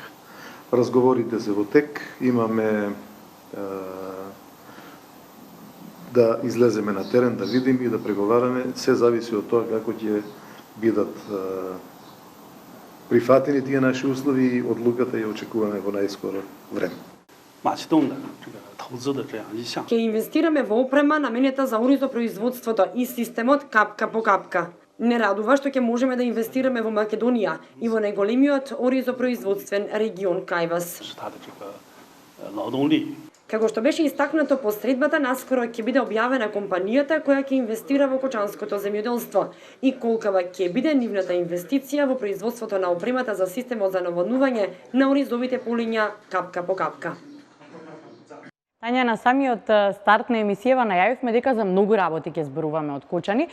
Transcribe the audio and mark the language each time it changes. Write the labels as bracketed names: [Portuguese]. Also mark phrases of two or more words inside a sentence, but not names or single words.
[Macedonian] Разговорите се во тек, имаме да излеземе на терен, да видим и да преговараме, се зависи од тоа како ќе бидат прифатени тие наши услови и одлуката ја очекуваме во најскоро време. [Chinese] 马其顿的这个投资的这样一项。 [Macedonian] Ќе инвестираме во опрема наменета за оризопроизводството и системот капка по капка. Не радува што ќе можеме да инвестираме во Македонија и во најголемиот оризопроизводствен регион кај вас. [Chinese] 是它的这个劳动力。 [Macedonian] Како што беше истакнато по средбата, наскоро ќе биде објавена компанијата која ќе инвестира во кочанското земјоделство и колкава ќе биде нивната инвестиција во производството на опремата за системот за наводнување на оризовите полиња капка по капка. Тања, на самиот старт на емисијава најавивме дека за многу работи ќе зборуваме од Кочани.